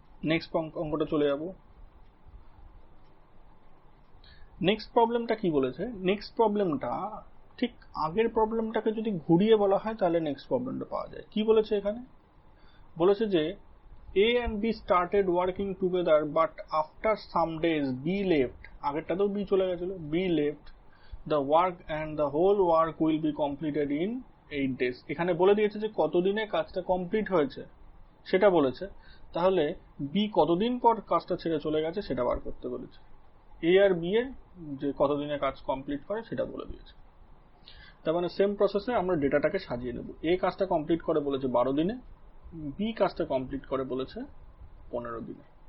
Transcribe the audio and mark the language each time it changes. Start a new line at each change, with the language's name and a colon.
Bangla: Next অঙ্কটা চলে যাব। নেক্সট প্রবলেমটা কি বলেছে? নেক্সট প্রবলেমটা ঠিক আগের প্রবলেমটাকে যদি ঘুরিয়ে বলা হয় তাহলে নেক্সট প্রবলেমটা পাওয়া যায়। কি বলেছে এখানে? বলেছে যে
English: A and B started working together but after some days B left,
Bangla: আগেরটাতেও B চলে গেছিল,
English: B left the work and the whole work will be completed in 8 days।
Bangla: এখানে বলে দিয়েছে যে কতদিনে কাজটা কমপ্লিট হয়েছে সেটা বলেছে, তাহলে B কতদিন পর কাজটা ছেড়ে চলে গেছে সেটা বার করতে বলেছে। A আর B এর যে কতদিনে কাজ কমপ্লিট করে সেটা বলে দিয়েছে। তার মানে সেম প্রসেসে আমরা ডেটাটাকে সাজিয়ে নেব। A কাজটা কমপ্লিট করে বলেছে 12 দিনে, বি কাজটা কমপ্লিট করে বলেছে 15 দিনে।